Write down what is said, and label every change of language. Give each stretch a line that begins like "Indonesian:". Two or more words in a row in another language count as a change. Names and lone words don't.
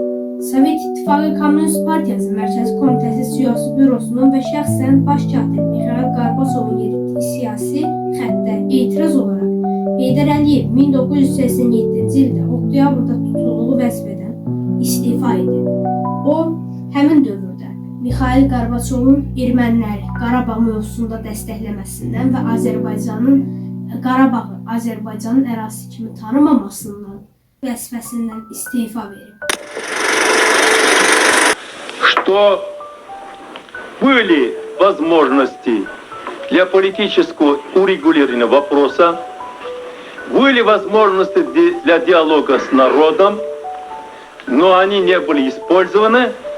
Azerbaijani: Sovet İttifaqı Komünist Partiyası Mərkəzi Komitəsi Siyasi Bürosunun və şəxsən baş katib Mixail Qarbaçovun yeritdiyi siyasi xəttə etiraz olaraq Heydər Əliyev 1987-ci ildə oktyabrda tutulduğu vəzifədən istifa edib. O, həmin dövrdə Mixail Qarbaçovun erməniləri Qarabağ mövzusunda dəstəkləməsindən və Azərbaycanın Qarabağı Azərbaycanın ərazisi kimi tanımamasından vəzifəsindən istifa verib.
Russian: Что были возможности для политического урегулирования вопроса, были возможности для диалога с народом, но они не были использованы.